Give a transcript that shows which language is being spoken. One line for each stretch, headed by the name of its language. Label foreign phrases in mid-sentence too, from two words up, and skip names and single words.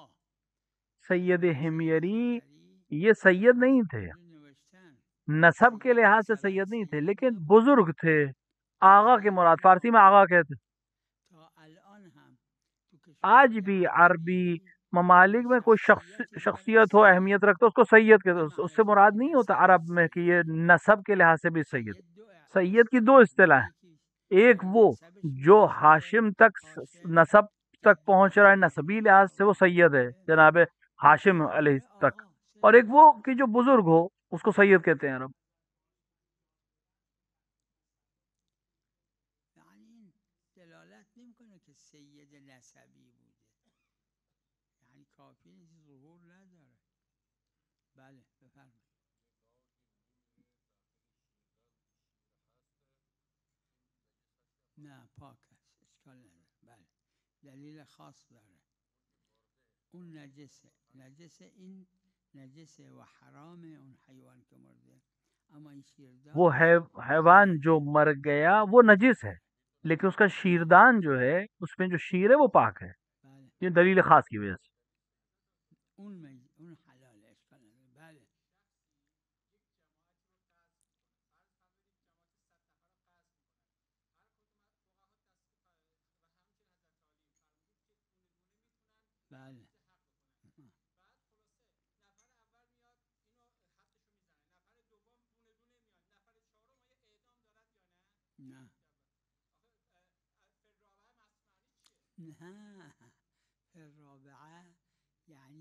Urdu: سید ہمیری یہ سید نہیں تھے، نسب کے لحاظ سے سید نہیں تھے، لیکن بزرگ تھے. آغا کے مراد فارسی میں آغا کہتے. آج بھی عربی ممالک میں کوئی شخصیت ہو اہمیت رکھتا اس کو سید کہتے. اس سے مراد نہیں ہوتا عرب میں کہ یہ نسب کے لحاظ سے بھی سید. سید کی دو اصطلاح ہیں، ایک وہ جو ہاشم تک نسب تک پہنچ رہا ہے نسبی لحاظ سے وہ سید ہے جناب ہاشم علیہ تک، اور ایک وہ کہ جو بزرگ ہو اس کو سید کہتے ہیں عرب.
Persian: دلالت نمیکنه که سید نسبی بوده، یعنی کافی ظهور نداره. بله بفرمایید. نه پاک است، اشکال نداره. بله دلیل خاص داره. اون نجسه، نجسه، این نجسه و حرامه اون حیوان که مرده. اما این شیردان
Urdu: وہ حیوان جو مر گیا وہ نجس ہے، لیکن اس کا شیردان جو ہے اس میں جو شیر ہے وہ پاک ہے. یہ دلیل خاص کی وجہ سے. اون حلال ہے،
Persian: اشکال نداره. بله بله نه نه الرابعه یعنی